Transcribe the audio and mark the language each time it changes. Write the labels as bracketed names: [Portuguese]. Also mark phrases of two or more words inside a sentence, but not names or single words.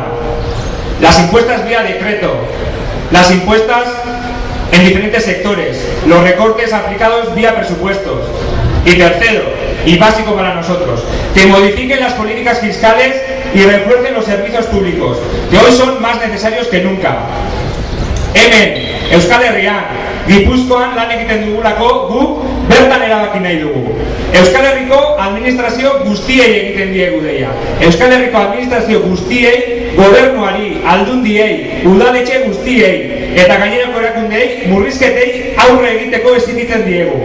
[Spanish] Las impuestas vía decreto, las impuestas en diferentes sectores, los recortes aplicados vía presupuestos. Y tercero, y básico para nosotros, que modifiquen las políticas fiscales y refuercen los servicios públicos, que hoy son más necesarios que nunca. [Basque] Hemen, Euskal Herrian, Gipuzkoan lan egiten dugulako guk bertan erabaki nahi dugu. Euskal Herriko administrazio guztiei egiten diegu deia. Euskal Herriko administrazio guztiei, gobernuari, aldundiei, udaletxe guztiei eta gainerako erakundei murrizketei aurre egiteko exigitzen diegu.